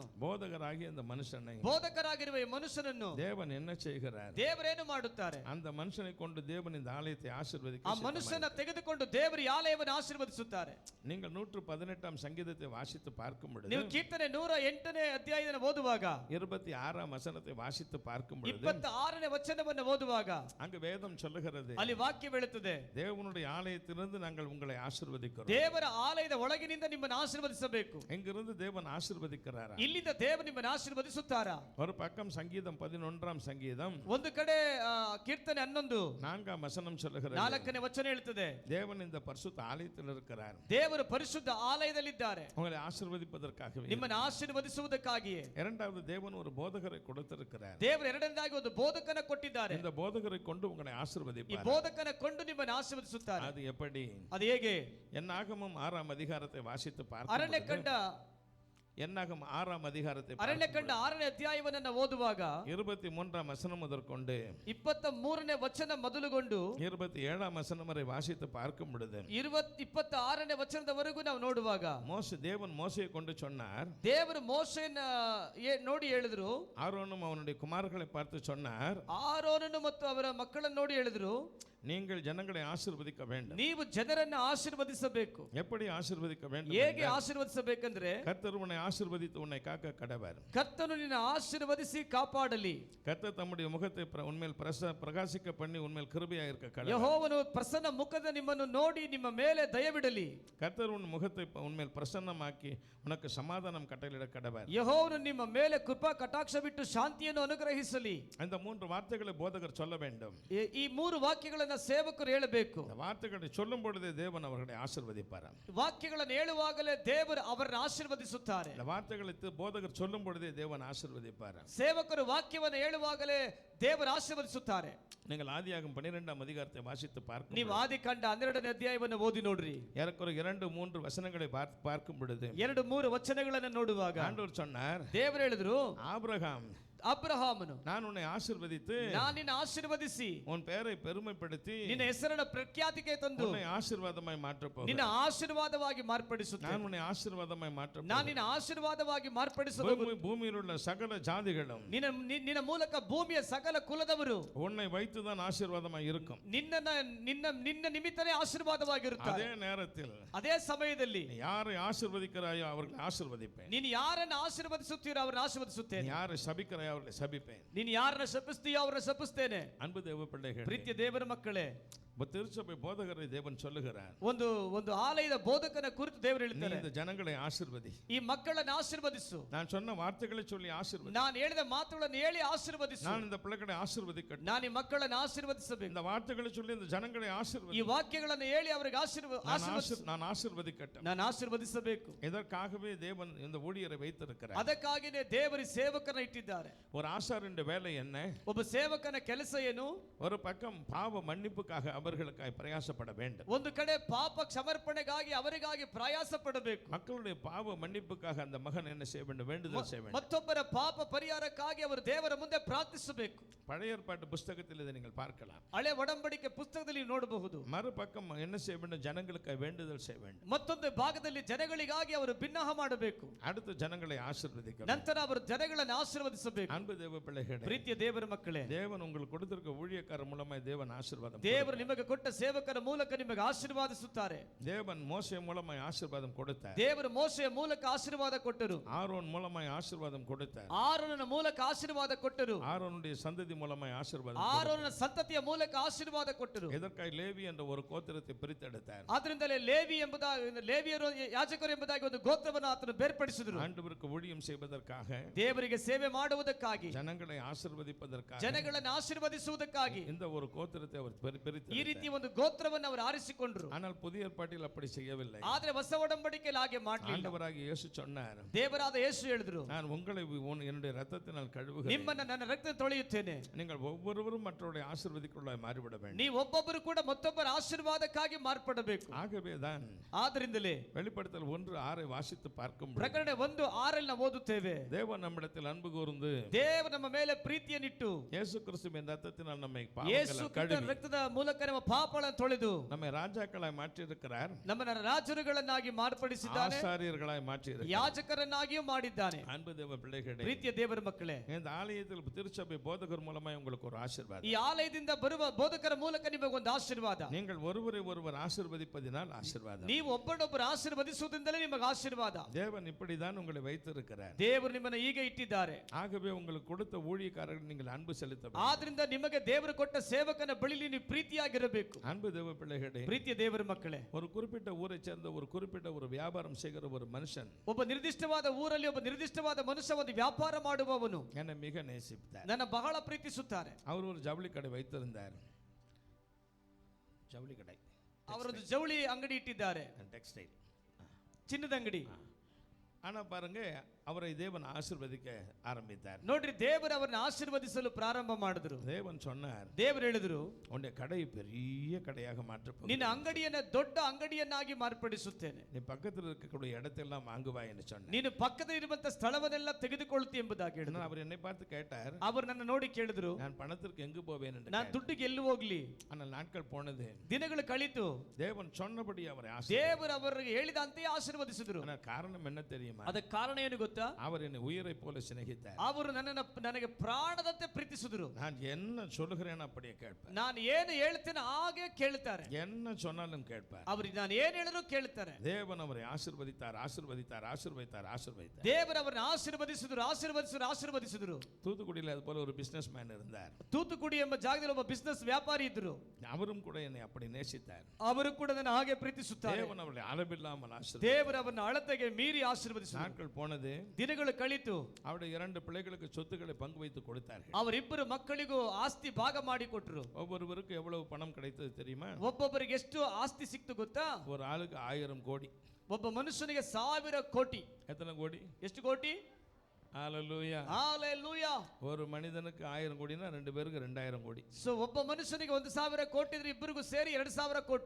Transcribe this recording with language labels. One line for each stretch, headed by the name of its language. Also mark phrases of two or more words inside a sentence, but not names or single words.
Tamil: போதகராகிய இந்த மனுஷனை
Kannada: ಬೋಧಕರಾಗಿರುವ ಈ ಮನುಷ್ಯನನ್ನು
Tamil: தேவன் என்ன செய்கிறார்?
Kannada: ದೇವರೇನು ಮಾಡುತ್ತಾರೆ?
Tamil: அந்த ಮನುஷனை கொண்டு தேவன் இந்த ஆலயத்தை ஆசீர்வதிக்க
Kannada: ಆ ಮನುಷ್ಯನ ತೆಗೆದುಕೊಂಡು ದೇವರು ಈ ಆಲಯವನ್ನು ಆಶೀರ್ವದಿಸುತ್ತಾರೆ.
Tamil: நீங்கள் 118ஆம் சங்கீதத்தை வாசித்து பார்க்கும் பொழுது,
Kannada: ನೀವು ಕೀರ್ತನೆ 108ನೇ ಅಧ್ಯಾಯವನ್ನು ಓದುವಾಗ,
Tamil: 26ஆம் வசனத்தை வாசித்து பார்க்கும் பொழுது,
Kannada: 26ನೇ ವಚನವನ್ನು ಓದುವಾಗ
Tamil: அங்கு வேதம் சொல்லுகிறது,
Kannada: ಅಲ್ಲಿ ವಾಕ್ಯ ಹೇಳುತ್ತದೆ,
Tamil: தேவனுடைய ஆலயத்திலிருந்து நாங்கள் உங்களை ஆசீர்வதிக்கிறோம்.
Kannada: ದೇವರ ಆಲಯದ ಒಳಗಿನಿಂದ ನಿಮ್ಮನ್ನು ಆಶೀರ್ವದಿಸಬೇಕು.
Tamil: எங்கிருந்து தேவன் ஆசீர்வதிக்கிறாரா?
Kannada: ಇಲ್ಲಿಂದ ದೇವರು ನಿಮ್ಮನ್ನು ಆಶೀರ್ವದಿಸುತ್ತಾರಾ?
Tamil: ஒரு பக்கம் சங்கீதம் 11ஆம் சங்கீதம்
Kannada: ಒಂದು ಕಡೆ ಕೀರ್ತನೆ 11
Tamil: 4ஆம் வசனம் சொல்லுகிறது,
Kannada: 4ನೇ ವಚನ ಹೇಳುತ್ತದೆ,
Tamil: தேவன் இந்த பரிசுத்த ஆலயத்தில் இருக்கிறார்.
Kannada: ದೇವರು ಪರಿಶುದ್ಧ ಆಲಯದಲ್ಲಿದ್ದಾರೆ,
Tamil: உங்களை ஆசீர்வதிப்பதற்காகவே.
Kannada: ನಿಮ್ಮನ್ನು ಆಶೀರ್ವದಿಸುವುದಕ್ಕಾಗಿಯೇ.
Tamil: இரண்டாவது, தேவன் ஒரு போதகரை கொடுத்திருக்கிறார்.
Kannada: ದೇವರು ಎರಡನೇದಾಗಿ ಒಂದು ಬೋಧಕನ ಕೊಟ್ಟಿದ್ದಾರೆ.
Tamil: இந்த போதகரை கொண்டு உங்களை
Kannada: ಈ
Tamil: ஆசீர்வதிப்பார்.
Kannada: ಬೋಧಕನ ಕೊಂಡು ನಿಮ್ಮನ್ನು ಆಶೀರ್ವದಿಸುತ್ತಾರೆ.
Tamil: அது எப்படி?
Kannada: ಅದು ಹೇಗೆ?
Tamil: என்னாகமம் 6ஆம் அதிகாரத்தை வாசித்து பார்க்கும்
Kannada: ಅರಣ್ಯಕಾಂಡ
Tamil: என்னாகும் 6ஆம் அதிகாரத்தை
Kannada: ಅರಣ್ಯಕಾಂಡ 6ನೇ ಅಧ್ಯಾಯವನ್ನು ಓದುವಾಗ
Tamil: 23ஆம் வசனம் முதற்கொண்டு
Kannada: 23ನೇ ವಚನ ಮೊದಲುಗೊಂಡು
Tamil: 27ஆம் வசனம் வரை வாசித்து பார்க்கும் பொழுது
Kannada: 26ನೇ ವಚನದವರೆಗೂ ನಾವು ನೋಡುವಾಗ
Tamil: தேவன் மோசையை கொண்டு சொன்னார்,
Kannada: ದೇವರು ಮೋಶೆಯನ್ನ ನೋಡಿ ಹೇಳಿದ್ರು,
Tamil: ஆரோனும் அவனுடைய குமாரர்களை பார்த்து சொன்னார்,
Kannada: ಆರೋನನು ಮತ್ತು ಅವರ ಮಕ್ಕಳನ್ನು ನೋಡಿ ಹೇಳಿದ್ರು,
Tamil: நீங்கள் ஜனங்களை ஆசீர்வதிக்க வேண்டும்.
Kannada: ನೀವು ಜನರನ್ನು ಆಶೀರ್ವದಿಸಬೇಕು.
Tamil: எப்படி ஆசீர்வதிக்க வேண்டும்?
Kannada: ಹೇಗೆ ಆಶೀರ್ವದಿಸಬೇಕೆಂದ್ರೆ,
Tamil: கர்த்தர் உன்னை ஆசீர்வதித்து உன்னை காக்க கடவர்.
Kannada: ಕರ್ತನು ನಿನ್ನ ಆಶೀರ್ವದಿಸಿ ಕಾಪಾಡಲಿ.
Tamil: கர்த்தர் தம்முடைய முகத்தை உன்மேல் பிரகாசிக்க பண்ணி உன்மேல் கிருபையாக இருக்க கடவர்.
Kannada: ಯೆಹೋವನು ಪ್ರಸನ್ನ ಮುಖದ ನಿಮ್ಮನ್ನು ನೋಡಿ ನಿಮ್ಮ ಮೇಲೆ ದಯವಿಡಲಿ.
Tamil: கர்த்தர் உன் முகத்தை உன்மேல் பிரசன்னமாக்கி உனக்கு சமாதானம் கட்டளையிட கடவர்.
Kannada: ಯೆಹೋವನು ನಿಮ್ಮ ಮೇಲೆ ಕೃಪಾ ಕಟಾಕ್ಷ ಬಿಟ್ಟು ಶಾಂತಿಯನ್ನು ಅನುಗ್ರಹಿಸಲಿ.
Tamil: இந்த 3 வார்த்தைகளை போதகர் சொல்ல வேண்டும்.
Kannada: ಈ 3 ವಾಕ್ಯಗಳನ್ನು ಸೇವಕರು ಹೇಳಬೇಕು.
Tamil: இந்த வார்த்தைகளை சொல்லும் பொழுதே தேவன் அவர்களை ஆசீர்வதிப்பார்.
Kannada: ವಾಕ್ಯಗಳನ್ನು ಹೇಳುವಾಗಲೇ ದೇವರು ಅವರನ್ನು ಆಶೀರ್ವದಿಸುತ್ತಾರೆ.
Tamil: இந்த வார்த்தைகளை போதகர் சொல்லும் பொழுதே தேவன் ஆசீர்வதிப்பார்.
Kannada: ಸೇವಕರು ವಾಕ್ಯವನ್ನು ಹೇಳುವಾಗಲೇ ದೇವರು ಆಶೀರ್ವದಿಸುತ್ತಾರೆ.
Tamil: நீங்கள் ஆதியாகமம் 12ஆம் அதிகாரத்தை வாசித்து பார்க்கும்,
Kannada: ನೀವು ಆದಿಕಾಂಡ 12ನೇ ಅಧ್ಯಾಯವನ್ನು ಓದಿ ನೋಡ್ರಿ.
Tamil: ஏறக்குறைய 2-3 வசனங்களை பார்க்கும் பொழுது
Kannada: 2-3 ವಚನಗಳನ್ನು ನೋಡುವಾಗ
Tamil: ஆண்டவர் சொன்னார்,
Kannada: ದೇವರು ಹೇಳಿದ್ರು,
Tamil: ஆபிரகாம்,
Kannada: ಅಬ್ರಹಾಮನು,
Tamil: நான் உன்னை ஆசீர்வதித்து
Kannada: ನಾನು ನಿನ್ನ ಆಶೀರ್ವದಿಸಿ
Tamil: உன் பெயரை பெருமைப்படுத்தி
Kannada: ನಿನ್ನ ಹೆಸರನ್ನು ಪ್ರಖ್ಯಾತಿಗೆ ತಂದು
Tamil: உன்னை ஆசீர்வாதமாய் மாற்றப் போகிறேன்.
Kannada: ನಿನ್ನ ಆಶೀರ್ವಾದವಾಗಿ ಮಾರ್ಪಡಿಸುತ್ತೇನೆ.
Tamil: நான் உன்னை ஆசீர்வாதமாய் மாற்றப்
Kannada: ನಾನು
Tamil: போகிறேன்.
Kannada: ನಿನ್ನ ಆಶೀರ್ವಾದವಾಗಿ ಮಾರ್ಪಡಿಸುತ್ತೇನೆ.
Tamil: பூமியில் உள்ள சகல ஜாதிகளும்
Kannada: ನಿನ್ನ ಮೂಲಕ ಭೂಮಿಯ ಸಕಲ ಕುಲದವರು
Tamil: உன்னை வைத்துதான் ஆசீர்வாதமாய் இருக்கும்.
Kannada: ನಿನ್ನ ನಿಮಿತ್ತನೇ ಆಶೀರ್ವಾದವಾಗಿರುತ್ತಾರೆ.
Tamil: அதே நேரத்தில்
Kannada: ಅದೇ ಸಮಯದಲ್ಲಿ
Tamil: யாரை ஆசீர்வதிக்கிறாயோ அவர்களை ஆசீர்வதிப்பேன்.
Kannada: ನೀನು ಯಾರನ್ನು ಆಶೀರ್ವದಿಸುತ್ತೀರೋ ಅವರನ್ನು ಆಶೀರ್ವದಿಸುತ್ತೇನೆ.
Tamil: யாரை சபிக்கிறாயோ அவர்களை சபிப்பேன்.
Kannada: ನೀನು ಯಾರನ್ನ ಶಪಿಸ್ತೀಯೋ ಅವರನ್ನ ಶಪಿಸ್ತೇನೆ.
Tamil: அன்பு தேவ பிள்ளைகளே,
Kannada: ಪ್ರೀತಿಯ ದೇವರ ಮಕ್ಕಳೇ,
Tamil: திருச்சபை போதகரை தேவன் சொல்லுகிறார்,
Kannada: ಒಂದು ಆಲಯದ ಬೋಧಕನ ಕುರಿತು ದೇವರು ಹೇಳ್ತಾರೆ,
Tamil: இந்த ஜனங்களை ஆசீர்வதி,
Kannada: ಈ ಮಕ್ಕಳನ್ನು ಆಶೀರ್ವದಿಸು.
Tamil: நான் சொன்ன வார்த்தைகளை சொல்லி ஆசீர்வதி,
Kannada: ನಾನು ಹೇಳಿದ ಮಾತುಗಳನ್ನು ಹೇಳಿ ಆಶೀರ್ವದಿಸು.
Tamil: நான் இந்த பிள்ளைகளை ஆசீர்வதிக்கட்டும்,
Kannada: ನಾನು ಈ ಮಕ್ಕಳನ್ನು ಆಶೀರ್ವದಿಸಬೇಕು.
Tamil: இந்த வார்த்தைகளை சொல்லி இந்த ஜனங்களை ஆசீர்வதி,
Kannada: ಈ ವಾಕ್ಯಗಳನ್ನು ಹೇಳಿ ಅವರಿಗೆ
Tamil: நான் ஆசீர்வதிக்கட்டும்,
Kannada: ನಾನು ಆಶೀರ್ವದಿಸಬೇಕು.
Tamil: இதற்காகவே தேவன் இந்த ஊழியரை வைத்திருக்கிறார்.
Kannada: ಅದಕ್ಕಾಗಿಯೇ ದೇವರು ಸೇವಕರನ್ನು ಇಟ್ಟಿದ್ದಾರೆ.
Tamil: ஒரு ஆசாரியனுடைய வேலை என்ன?
Kannada: ಒಬ್ಬ ಸೇವಕನ ಕೆಲಸ ಏನು?
Tamil: ஒரு பக்கம் பாவ மன்னிப்புக்காக அவர்களுக்காய் பிரயாசப்பட வேண்டும்.
Kannada: ಒಂದು ಕಡೆ ಪಾಪ ಕ್ಷಮರ್ಪಣೆಗಾಗಿ ಅವರಿಗಾಗಿ ಪ್ರಯಾಸ ಪಡಬೇಕು.
Tamil: மக்களுடைய பாவ மன்னிப்புக்காக அந்த மகன் என்ன செய்ய வேண்டும்? வேண்டுதல் செய்ய வேண்டும்.
Kannada: ಮತ್ತೊಬ್ಬರ ಪಾಪ ಪರಿಹಾರಕ್ಕಾಗಿ ಅವರು ದೇವರ ಮುಂದೆ ಪ್ರಾರ್ಥಿಸಬೇಕು.
Tamil: பழைய ஏற்பாட்டு புஸ்தகத்தில் இதை நீங்கள் பார்க்கலாம்.
Kannada: ಹಳೆ ಒಡಂಬಡಿಕೆ ಪುಸ್ತಕದಲ್ಲಿ ನೋಡಬಹುದು.
Tamil: மறுபக்கம் என்ன செய்ய வேண்டும்? ஜனங்களுக்காக வேண்டுதல் செய்ய வேண்டும்.
Kannada: ಮತ್ತೊಂದು ಭಾಗದಲ್ಲಿ ಜನಗಳಿಗಾಗಿ ಅವರು ಬಿನ್ನಹ ಮಾಡಬೇಕು.
Tamil: அடுத்து ஜனங்களை ஆசீர்வதிக்க
Kannada: ನಂತರ ಅವರು ಜನಗಳನ್ನು ಆಶೀರ್ವದಿಸಬೇಕು.
Tamil: அன்பு தேவ பிள்ளைகளே,
Kannada: ಪ್ರೀತಿಯ ದೇವರ ಮಕ್ಕಳೇ,
Tamil: தேவன் உங்களுக்கு கொடுத்திருக்க ஊழியக்கார மூலமாய் தேவன் ஆசீர்வாதம்
Kannada: ದೇವರು ನಿಮಗೆ ಕೊಟ್ಟ ಸೇವಕರ ಮೂಲಕ ನಿಮಗೆ ಆಶೀರ್ವಾದಿಸುತ್ತಾರೆ.
Tamil: தேவன் மோசே மூலமாய் ஆசீர்வாதம் கொடுத்தார்.
Kannada: ದೇವರು ಮೋಶೆಯ ಮೂಲಕ ಆಶೀರ್ವಾದ ಕೊಟ್ಟರು.
Tamil: ஆரோன் மூலமாய் ஆசீர்வாதம் கொடுத்தார்.
Kannada: ಆರೋನನ ಮೂಲಕ ಆಶೀರ್ವಾದ ಕೊಟ್ಟರು.
Tamil: ஆரோனுடைய சந்ததி மூலமாய் ஆசீர்வாதம்
Kannada: ಆರೋನನ ಸಂತತಿಯ ಮೂಲಕ ಆಶೀರ್ವಾದ ಕೊಟ್ಟರು.
Tamil: எதற்காய் லேவி என்ற ஒரு கோத்திரத்தை பிரித்தெடுத்தார்.
Kannada: ಆದ್ರಿಂದಲೇ ಲೇವಿಯರು ಯಾಜಕರು ಎಂಬುದಾಗಿ ಒಂದು ಗೋತ್ರವನ್ನು ಆತನು ಬೇರ್ಪಡಿಸಿದರು.
Tamil: ஆண்டவருக்கு ஊழியம் செய்வதற்காக,
Kannada: ದೇವರಿಗೆ ಸೇವೆ ಮಾಡುವುದಕ್ಕಾಗಿ,
Tamil: ஜனங்களை ஆசீர்வதிப்பதற்காக,
Kannada: ಜನಗಳನ್ನು ಆಶೀರ್ವದಿಸುವುದಕ್ಕಾಗಿ
Tamil: இந்த ஒரு கோத்திரத்தை அவர்
Kannada: ಈ
Tamil: பிரித்து.
Kannada: ರೀತಿ ಒಂದು ಗೋತ್ರವನ್ನು ಅವರು ಆರಿಸಿಕೊಂಡರು.
Tamil: ஆனால் புதிய ஏற்பாட்டில் அப்படி செய்யவில்லை.
Kannada: ಆದ್ರೆ ಹೊಸ ಒಡಂಬಡಿಕೆಯಲ್ಲಿ ಹಾಗೆ ಮಾಡಲಿಲ್ಲ.
Tamil: ஆண்டவராகிய இயேசு சொன்னார்,
Kannada: ದೇವರಾದ ಯೇಸು ಹೇಳಿದ್ರು,
Tamil: நான் உங்களை என்னுடைய ரத்தத்தினால் கழுவுகிறேன்.
Kannada: ನಿಮ್ಮನ್ನ ನನ್ನ ರಕ್ತ ತೊಳೆಯುತ್ತೇನೆ.
Tamil: நீங்கள் ஒவ்வொருவரும் மற்றவருடைய ஆசீர்வதிக்குள்ள மாறிவிட வேண்டும்.
Kannada: ನೀವು ಒಬ್ಬೊಬ್ಬರು ಕೂಡ ಮತ್ತೊಬ್ಬರ ಆಶೀರ್ವಾದಕ್ಕಾಗಿ ಮಾರ್ಪಡಬೇಕು.
Tamil: ஆகவேதான்
Kannada: ಆದ್ರಿಂದಲೇ
Tamil: வெளிப்படுத்தல் 1:6 வாசித்து பார்க்கும் பொழுது,
Kannada: ಪ್ರಕಟಣೆ 1:6 ನಾವು ಓದುತ್ತೇವೆ,
Tamil: தேவன் நம்மிடத்தில் அன்பு கூர்ந்து
Kannada: ದೇವರು ನಮ್ಮ ಮೇಲೆ ಪ್ರೀತಿಯನ್ನಿಟ್ಟು
Tamil: இயேசு கிறிஸ்துவின் ரத்தத்தினால் நம்மை
Kannada: ಯೇಸು
Tamil: பாவங்களை
Kannada: ಕ್ರಿಸ್ತನ
Tamil: கழுவி
Kannada: ರಕ್ತದ ಮೂಲಕ ನಮ್ಮ ಪಾಪಗಳನ್ನು ತೊಳೆದು
Tamil: நம்மை ராஜாக்களாய் மாற்றி இருக்கிறார்.
Kannada: ನಮ್ಮನ್ನ ರಾಜರುಗಳನ್ನಾಗಿ ಮಾರ್ಪಡಿಸಿದ್ದಾನೆ.
Tamil: ஆசாரியர்களாய் மாற்றி இருக்கிறார்.
Kannada: ಯಾಜಕರನ್ನಾಗಿಯೂ ಮಾಡಿದ್ದಾನೆ.
Tamil: அன்பு தேவ பிள்ளைகளே,
Kannada: ಪ್ರೀತಿಯ ದೇವರ ಮಕ್ಕಳೇ,
Tamil: இந்த ஆலயத்தில் திருச்சபை போதகர் மூலமாய் உங்களுக்கு ஒரு ஆசீர்வாதம்.
Kannada: ಈ ಆಲಯದಿಂದ ಬರುವ ಬೋಧಕರ ಮೂಲಕ ನಿಮಗೊಂದು ಆಶೀರ್ವಾದ.
Tamil: நீங்கள் ஒருவரை ஒருவர் ஆசீர்வதிப்பதினால் ஆசீர்வாதம்.
Kannada: ನೀವು ಒಬ್ಬರೊಬ್ಬರು ಆಶೀರ್ವದಿಸುವುದರಿಂದಲೇ ನಿಮಗೆ ಆಶೀರ್ವಾದ.
Tamil: தேவன் இப்படிதான் உங்களை வைத்திருக்கிறார்.
Kannada: ದೇವರು ನಿಮ್ಮನ್ನು ಹೀಗೆ ಇಟ್ಟಿದ್ದಾರೆ.
Tamil: ஆகவே உங்களுக்கு கொடுத்த ஊழியக்காரர்கள் நீங்கள் அன்பு செலுத்த வேண்டும்.
Kannada: ಆದ್ರಿಂದ ನಿಮಗೆ ದೇವರು ಕೊಟ್ಟ ಸೇವಕನ ಬಳಿಲಿ ನೀವು ಪ್ರೀತಿಯಾಗಿರಬೇಕು.
Tamil: அன்பு தேவ பிள்ளைகளே,
Kannada: ಪ್ರೀತಿಯ ದೇವರ ಮಕ್ಕಳೇ,
Tamil: ஒரு குறிப்பிட்ட ஊரை சேர்ந்த ஒரு குறிப்பிட்ட ஒரு வியாபாரம் செய்கிற ஒரு மனுஷன்
Kannada: ಒಬ್ಬ ನಿರ್ದಿಷ್ಟವಾದ ಊರಲ್ಲಿ ಒಬ್ಬ ನಿರ್ದಿಷ್ಟವಾದ ಮನುಷ್ಯ ಒಂದು ವ್ಯಾಪಾರ ಮಾಡುವವನು
Tamil: என்னை மிக நேசித்தார்.
Kannada: ನನ್ನ ಬಹಳ ಪ್ರೀತಿಸುತ್ತಾರೆ.
Tamil: அவர் ஒரு ஜவுளி கடை வைத்திருந்தார். ஜவுளி கடை,
Kannada: ಅವರೊಂದು ಜವಳಿ ಅಂಗಡಿ ಇಟ್ಟಿದ್ದಾರೆ,
Tamil: டெக்ஸ்டைல்,
Kannada: ಚಿನ್ನದ ಅಂಗಡಿ.
Tamil: ஆனா பாருங்க, அவரை தேவன் ஆசீர்வதிக்க ஆரம்பித்தார்.
Kannada: ನೋಡ್ರಿ, ದೇವರು ಅವರನ್ನು ಆಶೀರ್ವದಿಸಲು ಪ್ರಾರಂಭ ಮಾಡಿದ್ರು.
Tamil: தேவன் சொன்னார்,
Kannada: ದೇವರು ಹೇಳಿದ್ರು,
Tamil: உன்னுடைய கடை பெரிய கடையாக மாற்றப்படும்.
Kannada: ನಿನ್ನ ಅಂಗಡಿಯನ್ನ ದೊಡ್ಡ ಅಂಗಡಿಯನ್ನಾಗಿ ಮಾರ್ಪಡಿಸುತ್ತೇನೆ.
Tamil: நீ பக்கத்தில் இருக்கக்கூடிய இடத்தெல்லாம் வாங்குவாய் என்று சொன்னார்.
Kannada: ನೀನು ಪಕ್ಕದಲ್ಲಿ ಇರುವಂತ ಸ್ಥಳವನ್ನೆಲ್ಲ ತೆಗೆದುಕೊಳ್ತಿ ಎಂಬುದಾಗಿ ಹೇಳಿದ್ರು.
Tamil: அவர் என்னை பார்த்து கேட்டார்,
Kannada: ಅವರು ನನ್ನ ನೋಡಿ ಕೇಳಿದ್ರು,
Tamil: நான் பணத்திற்கு எங்கு போவேன் என்று.
Kannada: ನಾನು ದುಡ್ಡಿಗೆ ಎಲ್ಲಿ ಹೋಗ್ಲಿ?
Tamil: ஆனால் நாட்கள் போனது,
Kannada: ದಿನಗಳು ಕಳಿತು,
Tamil: தேவன் சொன்னபடி அவரை
Kannada: ದೇವರು ಅವರಿಗೆ ಹೇಳಿದಂತೆ ಆಶೀರ್ವದಿಸಿದ್ರು.
Tamil: ஆனால் காரணம் என்ன தெரியுமா?
Kannada: ಅದಕ್ಕೆ ಕಾರಣ ಏನು ಗೊತ್ತಾ?
Tamil: அவர் என்னை உயிரை போல சிநேகித்தார்.
Kannada: ಅವರು ನನಗೆ ಪ್ರಾಣದಂತೆ ಪ್ರೀತಿಸಿದ್ರು.
Tamil: நான் என்ன சொல்லுகிறேன் அப்படியே கேட்பார்.
Kannada: ನಾನು ಏನು ಹೇಳ್ತೇನೆ ಹಾಗೆ ಕೇಳ್ತಾರೆ.
Tamil: என்ன சொன்னாலும் கேட்பார்.
Kannada: ಅವ್ರಿಗೆ ನಾನು ಏನು ಹೇಳಿದ್ರು ಕೇಳ್ತಾರೆ.
Tamil: தேவன் அவரை ஆசீர்வதித்தார், ஆசீர்வதித்தார், ஆசீர்வதித்தார், ஆசீர்வதித்தார்.
Kannada: ದೇವರು ಅವರನ್ನು ಆಶೀರ್ವದಿಸಿದ್ರು.
Tamil: தூத்துக்குடியில் அது போல ஒரு
English: business man
Tamil: இருந்தார்.
Kannada: ತೂತುಕುಡಿ ಎಂಬ ಜಾಗದಲ್ಲಿ ಒಬ್ಬ ಬಿಸಿನೆಸ್ ವ್ಯಾಪಾರಿ ಇದ್ರು.
Tamil: அவரும் கூட என்னை அப்படி நேசித்தார்.
Kannada: ಅವರು ಕೂಡ ನನ್ನ ಹಾಗೆ ಪ್ರೀತಿಸುತ್ತಾರೆ.
Tamil: தேவன் அவரை அளவில்லாமல் ஆசீர்வதித்தார்.
Kannada: ದೇವರು ಅವರನ್ನು ಅಳತೆಗೆ ಮೀರಿ ಆಶೀರ್ವದಿಸಿದ್ರು.
Tamil: நாட்கள் போனது,
Kannada: ದಿನಗಳು ಕಳಿತು,
Tamil: அவருடைய 2 பிள்ளைகளுக்கு சொத்துக்களை பங்கு வைத்து கொடுத்தார்கள்.
Kannada: ಅವರಿಬ್ಬರು ಮಕ್ಕಳಿಗೂ ಆಸ್ತಿ ಭಾಗ ಮಾಡಿಕೊಟ್ರು.
Tamil: ஒவ்வொருவருக்கு எவ்வளவு பணம் கிடைத்தது தெரியுமா?
Kannada: ಒಬ್ಬೊಬ್ಬರಿಗೆ ಎಷ್ಟು ಆಸ್ತಿ ಸಿಕ್ತು ಗೊತ್ತಾ?
Tamil: ஒரு ஆளுக்கு 1000 கோடி.
Kannada: ಒಬ್ಬ ಮನುಷ್ಯನಿಗೆ 1000 ಕೋಟಿ.
Tamil: எத்தனை கோடி?
Kannada: ಎಷ್ಟು ಕೋಟಿ? ஹalleluya. ஹalleluya.
Tamil: ஒரு மனிதனுக்கு 1000 கோடினா 2 பேருக்கு 2000 கோடி.
Kannada: ಸೊ ಒಬ್ಬ ಮನುಷ್ಯನಿಗೆ 1000 ಕೋಟಿ ಇದ್ರೆ ಇಬ್ಬರಿಗೂ ಸೇರಿ 2000 ಕೋಟಿ.